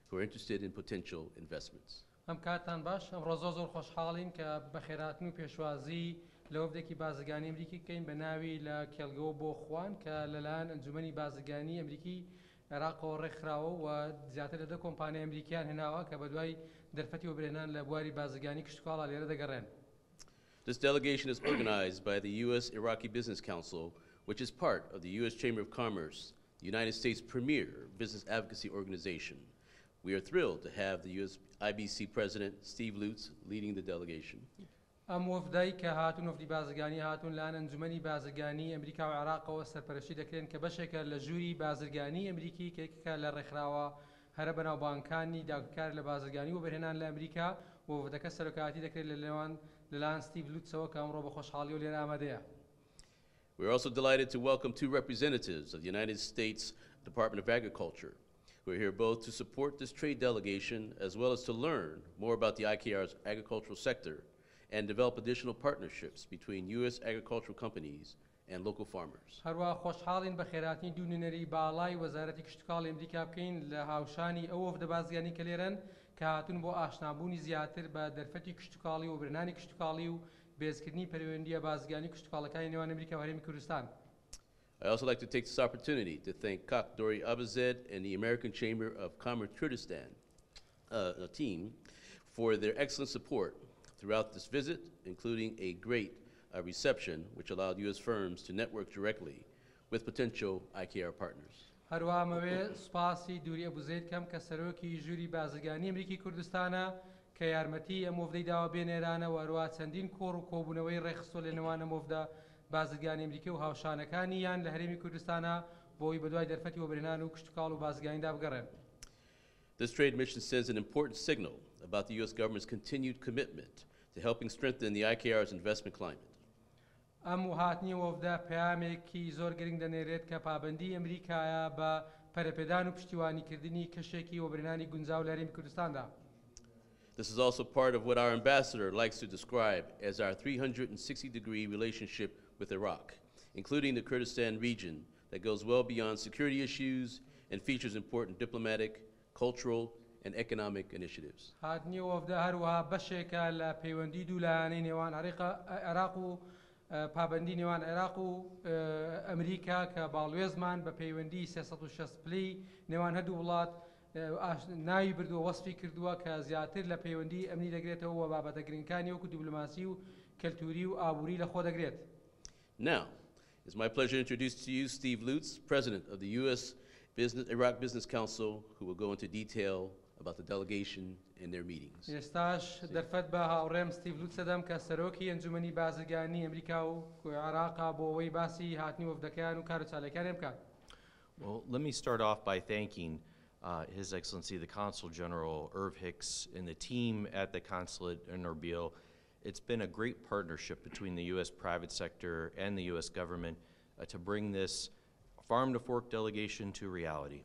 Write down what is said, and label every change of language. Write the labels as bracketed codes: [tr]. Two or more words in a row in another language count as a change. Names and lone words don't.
[en] who are interested in potential investments. [ckb] ئەم کاتان باش ئەمڕۆ زۆر خۆشحاڵین کە بەخێرهاتن و پێشوازی لە وەفدێکی بازرگانی ئەمریکی بکەین بە ناوی لە کێڵگەوە بۆ خوان کە لەلایەن ئەنجومەنی بازرگانی ئەمریکی عێراقەوە ڕێکخراوە و زیاتر لە 2 کۆمپانیای ئەمریکیان هێناوە کە بەدوای دەرفەتی وەبرهێنان لە بواری بازرگانی کشتوکاڵا لێرە دەگەڕێن. [en] This delegation is organized by the U.S. Iraqi Business Council, which is part of the U.S. Chamber of Commerce, the United States' premier business advocacy organization. We are thrilled to have the U.S. IBC President, Steve Lutz, leading the delegation. [ckb] ئەم وەفدەی کە هاتوون وەفدی بازرگانی هاتوون لەلایەن ئەنجومەنی بازرگانی ئەمریکا و عێراقەوە سەرپەرشتی دەکرێن کە بەشێکە لە ژووری بازرگانی ئەمریکی کە یەکێکە لە ڕێکخراوە هەرە بەناوبانگەکانی داگیرکار لە بازرگانی وەبرهێنان لە ئەمریکا و وەفدەکە سەرۆکایەتی دەکرێت لەلایەن ستیڤ لوتسەوە کە ئەمڕۆ بە خۆشحاڵی و لێرە ئامادەیە. [en] We are also delighted to welcome 2 representatives of the United States Department of Agriculture, who are here both to support this trade delegation as well as to learn more about the IKR's agricultural sector and develop additional partnerships between U.S. agricultural companies and local farmers. [ckb] هەروە خۆشحاڵین بە خێراتنی دوو نوێنەری باڵای وەزارەتی کشتوکاڵی ئەمریکا بکەین لە هاوشانی ئەو وەفدە بازرگانی کە لێرەن کە هاتوون بۆ ئاشنابوونی زیاتر بە دەرفەتی کشتوکاڵی و برهێنانی کشتوکاڵی و بێزکردنی پەیوەندیە بازرگانی کشتوکاڵەکانی نێوان ئەمریکا و هەرێمی کوردستان. [en] I also like to take this opportunity to thank Kak Dori Abazed and the American Chamber of Commerce Kurdistan team for their excellent support throughout this visit, including a great reception which allowed U.S. firms to network directly with potential IKR partners. [ckb] هەروە مەوێ سوپاسی دووری ئەبوزەید کەم کە سەرۆکی ژووری بازرگانی ئەمریکی کوردستانە کە یارمەتی ئەم وەفدەی داوە بێنێرانە و هەروە چەندین کۆڕ و کۆبوونەوەی ڕێخستۆ لە نێوان ئەم وەفدە بازرگانی ئەمریکی و هاوشانەکانی یان لە هەرێمی کوردستانە بۆی بەدوای دەرفەتی وەبرهێنان و کشتوکاڵ و بازرگانیدا بگەڕێن. [en] This trade mission sends an important signal about the U.S. government's continued commitment to helping strengthen the IKR's investment climate. [ckb] ئەم وهاتنی وەفدە پەیامێکی زۆر گرنگ دەنێرێت کە پابەندی ئەمریکایە بە پەرەپێدان و پشتیوانیکردنی کەشێکی وەبرهێنانی گونجاو لە هەرێمی کوردستاندا. [en] This is also part of what our ambassador likes to describe as our 360-degree relationship with Iraq, including the Kurdistan region that goes well beyond security issues and features important diplomatic, cultural, and economic initiatives. [ckb] هاتنی وەفدە هەروەها بەشێکە لە پەیوەندی دوولایانەی نێوان عێراق و پابەندی نێوان عێراق و ئەمریکا کە باڵوێزمان بە پەیوەندی 360 پلەی نێوان هەردوو وڵات ناوی بردووە وەسفی کردووە کە زیاتر لە پەیوەندی ئەمنی دەگرێتەوە و بابەتە گرنگەکانی وەکو دیپلۆماسی و کەلتوری و ئابووری لە خۆ دەگرێت. [en] Now, it's my pleasure to introduce to you Steve Lutz, President of the U.S. Iraq Business Council, who will go into detail about the delegation and their meetings. [ckb] ئێستاش دەرفەت بە هاوڕێم ستیڤ لوتس دەدەم کە سەرۆکی ئەنجومەنی بازرگانی ئەمریکا و عێراقا بۆ ئەوەی باسی هاتنی وەفدەکەیان و کار و چالەکانیان بکات. [en] Well, let me start off by thanking His Excellency the Consul General Irv Hicks and the team at the consulate in Erbil. It's been a great partnership between the U.S. private sector and the U.S. government to bring this farm-to-fork delegation to reality.